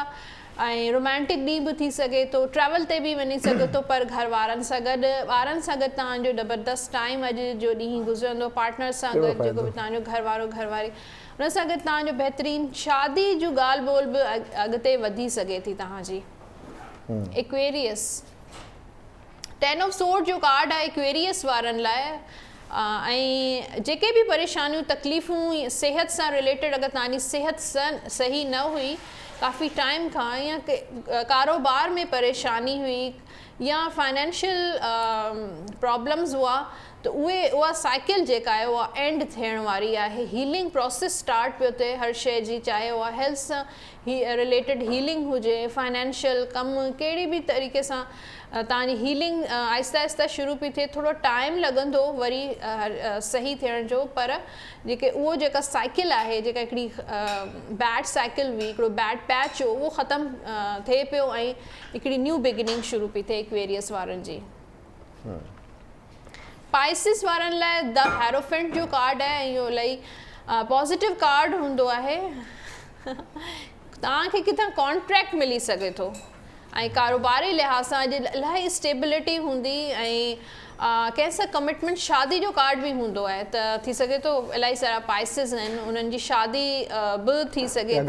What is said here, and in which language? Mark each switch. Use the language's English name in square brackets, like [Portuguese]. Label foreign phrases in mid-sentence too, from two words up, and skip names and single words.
[Sindhi] ऐं रोमांटिक ॾींहुं बि थी सघे थो, ट्रैवल ते बि वञी सघे थो, पर घर वारनि सां गॾु, ॿारनि सां गॾु तव्हांजो ज़बरदस्त टाइम अॼु जो ॾींहुं गुज़रंदो। पार्टनर सां गॾु, जेको बि तव्हांजो घरवारो घरवारी, हुन सां गॾु तव्हांजो बहितरीनु शादी जो ॻाल्हि ॿोल बि अॻिते वधी सघे थी तव्हांजी। एक्वेरियस, 10 ऑफ सोर्ड जो कार्ड आहे एक्वेरियस वारनि लाइ। ऐं जेके बि परेशानियूं तकलीफ़ूं सिहत सां रिलेटेड, अगरि तव्हांजी सिहत सही न हुई काफ़ी टाइम खां, या कारोबार में परेशानी हुई या [English] financial problems [Sindhi] हुआ, त उहा साइकिल जेका आहे उहा एंड थियण वारी आहे। [English] healing process start [Sindhi] पियो थिए हर शइ जी, चाहे उहा हेल्थ सां रिलेटेड हीलिंग हुजे, फाइनेंशियल कमु कहिड़ी बि तरीक़े सां तव्हांजी हीलिंग आहिस्ता आहिस्ता शुरू पई थिए। थोरो टाइम लॻंदो वरी सही थियण जो, पर उहो जेका साइकिल आहे, जेका हिकिड़ी [English] bad cycle [Sindhi] हुई, हिकिड़ो [English] bad patch [Sindhi] हो, उहो ख़तमु थिए पियो ऐं हिकिड़ी [English] new beginning [Sindhi] शुरू पई थिए एक्वेरियस वारनि जी। पाइसिस वारनि लाइ द हेरोफेंट जो कार्ड आहे ऐं इहो इलाही पॉज़िटिव कार्ड हूंदो आहे। तव्हांखे किथां कॉन्ट्रैक्ट मिली सघे थो ऐं कारोबारी लिहाज़ सां अॼु इलाही स्टेबिलिटी हूंदी ऐं कंहिंसां कमिटमेंट, शादी जो कार्ड बि हूंदो आहे, त थी सघे थो इलाही सारा पाइसिस आहिनि, उन्हनि जी शादी बि थी सघे थी।